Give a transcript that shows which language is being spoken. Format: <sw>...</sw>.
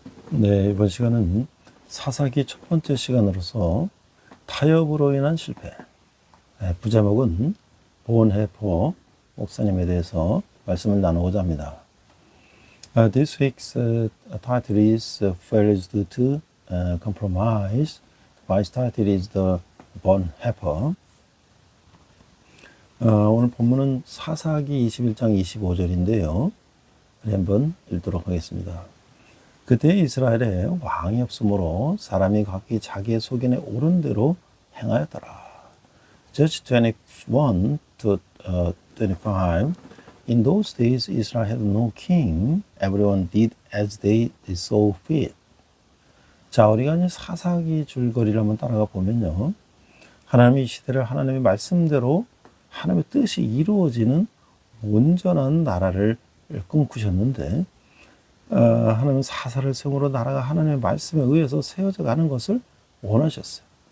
<ko>네, 이번 시간은 사사기 첫 번째 시간으로서 타협으로 인한 실패. 부제목은 보온해포 목사님에 대해서 말씀을 나누고자 합니다.</ko> <en>This week's title is Failures Due to Compromise. My title is the Bonhoeffer.</en> <ko>오늘 본문은 사사기 21장 25절인데요. 한번 읽도록 하겠습니다. 그때 이스라엘에 왕이 없으므로 사람이 각기 자기의 소견에 옳은 대로 행하였더라.</ko> <en>Judge 21 to 25. In those days Israel had no king. Everyone did as they saw fit.</en> <ko>자, 우리가 이제 사사기 줄거리를 한번 따라가 보면요. 하나님이 이 시대를 하나님의 말씀대로 하나님의 뜻이 이루어지는 온전한 나라를 꿈꾸셨는데 하나님은 사사를 세움으로 나라가 하나님의 말씀에 의해서 세워져 가는 것을 원하셨어요.</ko>